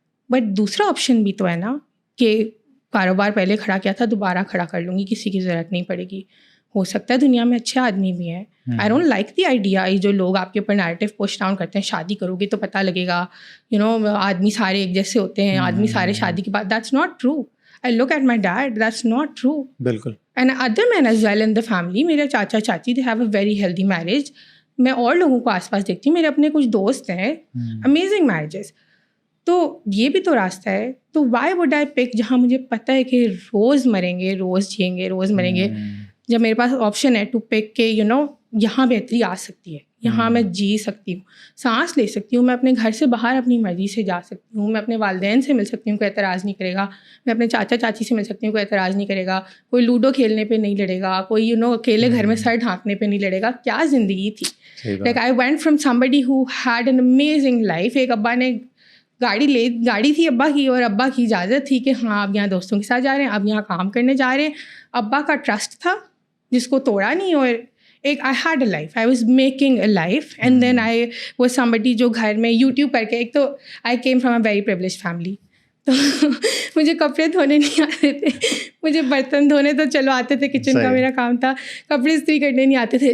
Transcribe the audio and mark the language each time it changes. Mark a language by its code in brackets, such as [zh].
[ur] But دوسرا option بھی تو ہے نا کہ کاروبار پہلے کھڑا کیا تھا دوبارہ کھڑا کر لوں گی, کسی کی ضرورت نہیں پڑے گی. ہو سکتا ہے دنیا میں اچھے آدمی بھی ہیں. [en] I don't like the idea, [ur] جو لوگ آپ کے اوپر نیریٹو پوش ڈاؤن کرتے ہیں, شادی کرو گے تو پتہ لگے گا آدمی سارے ایک جیسے ہوتے ہیں, آدمی سارے شادی کے بعد. [en] That's not true. I look at my dad, that's not true. [ur] بالکل. [en] And other men as well in the family, [ur] میرے چاچا چاچی, [en] they have a very healthy marriage. [ur] میں اور لوگوں کو آس پاس دیکھتی ہوں, میرے اپنے کچھ دوست ہیں, [en] Amazing marriages. [ur] تو یہ بھی تو راستہ ہے. تو [en] why would I pick [ur] جہاں مجھے پتہ ہے کہ روز مریں گے, روز جئیں گے, روز مریں گے, جب میرے پاس آپشن ہے [en] to pick [ur] کہ یہاں بہتری آ سکتی ہے, یہاں میں جی سکتی ہوں, سانس لے سکتی ہوں, میں اپنے گھر سے باہر اپنی مرضی سے جا سکتی ہوں, میں اپنے والدین سے مل سکتی ہوں, کوئی اعتراض نہیں کرے گا, میں اپنے چاچا چاچی سے مل سکتی ہوں, کوئی اعتراض نہیں کرے گا, کوئی لوڈو کھیلنے پہ نہیں لڑے گا, کوئی اکیلے گھر میں سر ڈھانکنے پہ نہیں لڑے گا. کیا زندگی تھی. [en] Like I went from somebody who had an amazing life. [ur] ایک ابا نے گاڑی تھی ابا کی, اور ابا کی اجازت تھی کہ ہاں آپ یہاں دوستوں کے ساتھ جا رہے ہیں, آپ یہاں کام کرنے جا رہے ہیں. ابا کا ٹرسٹ تھا جس کو توڑا نہیں. اور ایک [en] I had a life, I was making a life, and then I was somebody [ur] جو گھر میں یوٹیوب کر کے, ایک تو [en] I came from a very privileged family, [ur] تو مجھے کپڑے دھونے نہیں آتے تھے, مجھے برتن دھونے تو چلو آتے تھے, کچن کا میرا کام تھا, کپڑے استری کرنے نہیں آتے تھے.